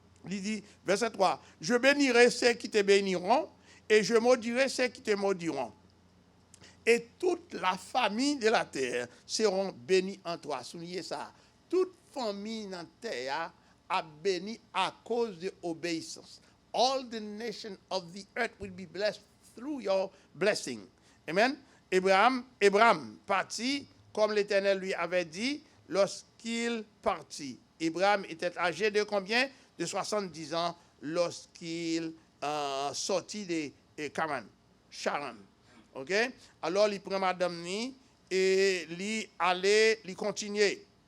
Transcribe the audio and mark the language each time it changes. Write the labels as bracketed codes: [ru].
[fr] Il dit, verset 3, je bénirai ceux qui te béniront, et je maudirai ceux qui te maudiront. Et toute la famille de la terre seront bénies en toi. Soulignez ça. Toute famille dans la terre a béni à cause de l'obéissance. [en] All the nations of the earth will be blessed through your blessing. [fr] Amen. Abraham partit, comme l'Éternel lui avait dit, lorsqu'il partit. Abraham était âgé de combien? De 70 ans lorsqu'il sortit de Charan. OK? Alors, il prend madame ni et il continue.